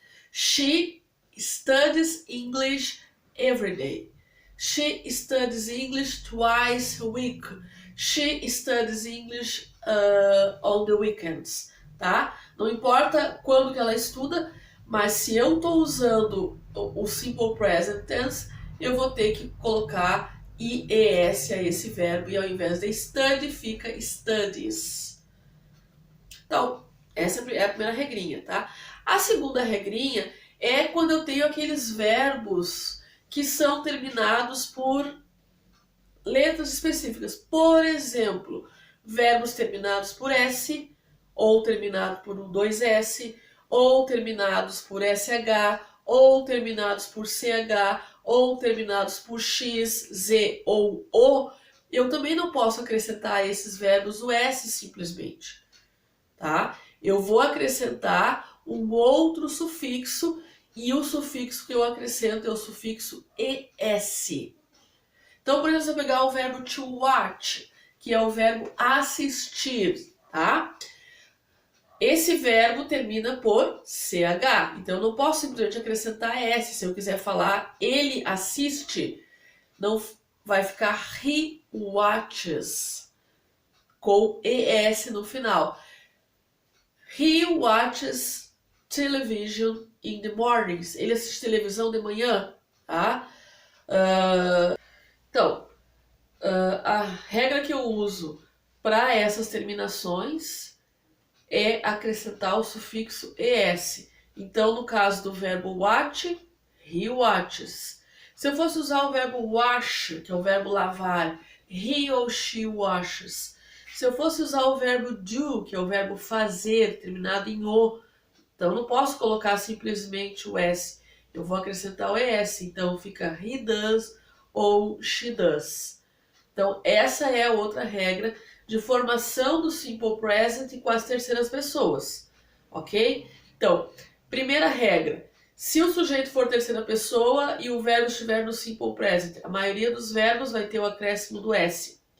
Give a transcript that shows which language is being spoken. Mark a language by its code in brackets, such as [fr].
[en] She studies English every day. She studies English twice a week. She studies English on the weekends, tá? [pt] Não importa quando que ela estuda, mas se eu estou usando o Simple Present Tense, eu vou ter que colocar IES a esse verbo e ao invés de study fica studies. Então, essa é a primeira regrinha, tá? A segunda regrinha é quando eu tenho aqueles verbos que são terminados por letras específicas. Por exemplo, verbos terminados por S, ou terminados por um 2S, ou terminados por SH, ou terminados por CH, ou terminados por X, Z ou O. Eu também não posso acrescentar a esses verbos o S simplesmente, tá? Eu vou acrescentar um outro sufixo e o sufixo que eu acrescento é o sufixo ES. Então, por exemplo, se eu pegar o verbo to watch, que é o verbo assistir, tá? Esse verbo termina por CH, então eu não posso simplesmente acrescentar S. Se eu quiser falar ele assiste, não vai ficar [en] he watches, [pt] com ES no final. [en] He watches television in the mornings. [pt] Ele assiste televisão de manhã, tá? Então, a regra que eu uso para essas terminações é acrescentar o sufixo ES. Então, no caso do verbo watch, [en] he watches. [pt] Se eu fosse usar o verbo wash, que é o verbo lavar, he ou [en] she washes. [pt] Se eu fosse usar o verbo do, que é o verbo fazer, terminado em O, então eu não posso colocar simplesmente o S. Eu vou acrescentar o ES. Então fica [en] he does [pt] ou [en] she does. [pt] Então essa é outra regra de formação do Simple Present com as terceiras pessoas, ok? Então, primeira regra, se o sujeito for terceira pessoa e o verbo estiver no Simple Present, a maioria dos verbos vai ter o acréscimo do S.